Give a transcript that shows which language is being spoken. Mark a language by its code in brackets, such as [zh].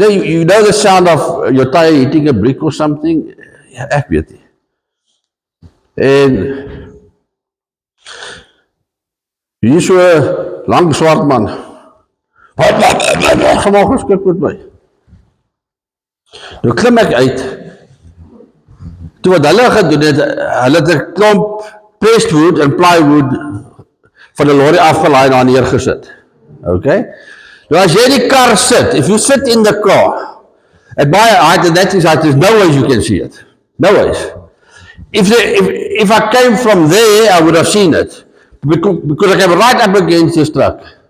[en] You know the sound of your tire hitting a brick or something? [af] Ja, ek weet nie. En hier so 'n lang swart man. Gewoon geskik met my. Nou klim ek uit. Toe wat hulle gedoen het, hulle het 'n klomp presswood en plywood van 'n lorry afgelaai en daar neergesit. Okay? Nou as jy in die kar sit, [en] if you sit in the car, at my height and that is height, there's no ways you can see it. No ways. If I came from there, I would have seen it. Because I came right up against this truck.